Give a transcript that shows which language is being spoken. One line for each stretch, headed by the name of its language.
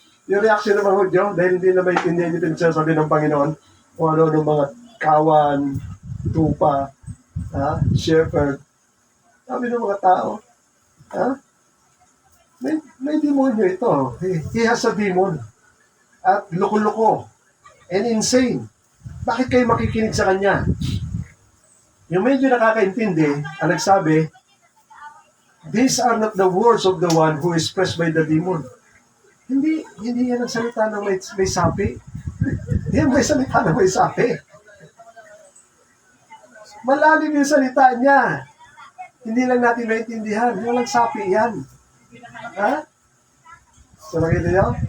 Filipino: Yung reaction ng mga Hudyo, dahil hindi na maintindihan yung pinagsasabi ng Panginoon kung ano ng mga kawan, tupa, shepherd. Sabi ng mga tao, may demonyo ito.
English: He has a demon.
Filipino: At loko-loko and insane. Bakit kayo makikinig sa kanya? Yung medyo nakakaintindi, ang nagsabi,
English: these are not the words of the one who is pressed by the demon.
Filipino: Hindi yan ang salita ng may sapi. Yan may salita ng may sapi. Malalim yung salita niya. Hindi lang natin maintindihan. Walang sapi yan. Ha? So nakita niyo?